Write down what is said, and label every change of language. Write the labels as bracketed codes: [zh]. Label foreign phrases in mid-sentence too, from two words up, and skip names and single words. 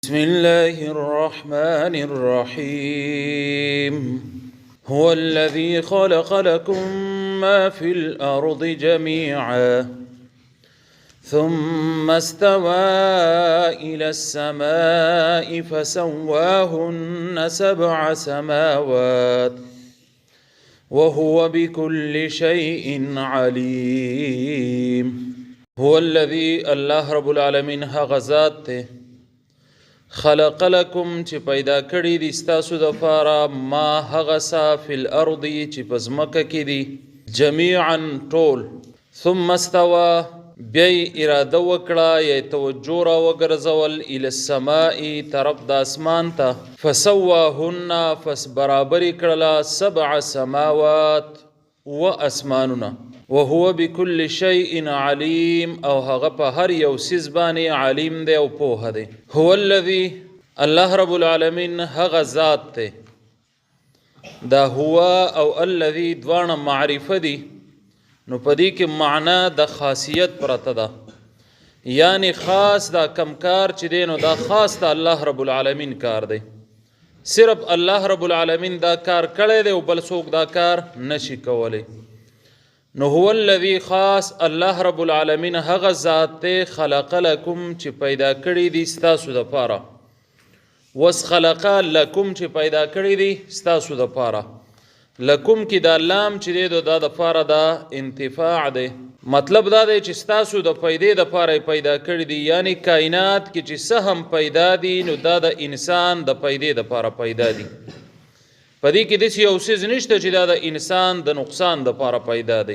[ar] بسم الله الرحمن الرحيم هو الذي خلق لكم ما في الأرض جميعا ثم استوى إلى السماء فسواهن 7 سماوات وهو بكل شيء عليم. هو الذي الله رب العالمين [ps] هغه ذات ته [ar] خلق لكم [ps] چې پیدا کړی دي ستاسو دپاره ما هغه څه [ar] فی الارض [ps] چې په ځمکه کې دي جمیعا ټول [ar] ثم استوى [ps] بیا اراده وکړه یا توجه را وګرځول [ar] الی السماء [ps] طرف د اسمان ته فسواهن پس برابرې کړله 7 سماوات و اسمانونه [ar] وهو بكل شيء عليم [ps] او هغه په هر یو څیز باندې علیم دی او پوهه دی. [ar] هو الذي الله رب العالمین [ps] هغه ذات دی دا هو او الذي دواړه معرفه دي نو پدې کې معنا د خاصیت پرته ده یعنی خاص دا کم کار چې دی نو دا خاص د [ar] الله رب العالمین [ps] کار دی صرف [ar] الله رب العالمین [ps] دا کار کړی دی او بل څوک دا کار نشي کولی. نو [ar] هو الذي [ps] خاص [ar] الله رب العالمین [ps] هغه ذات ته [ar] خلق لكم [ps] چې پیدا کړی دي ستاسو دپاره وس خلق لكم چې پیدا کړی دي ستاسو دپاره لکم کې دا لام چې دی دا دپاره دا انتفاع دی مطلب دا دی چې ستاسو د پیدې دپاره پیدا کړي دي یعنی کائنات کې چې څه هم پیدا دي نو دا د انسان د پیدې دپاره پیدا دي په دې کې داسې یو څیز نشته چې دا د انسان د نقصان دپاره پیدا دی.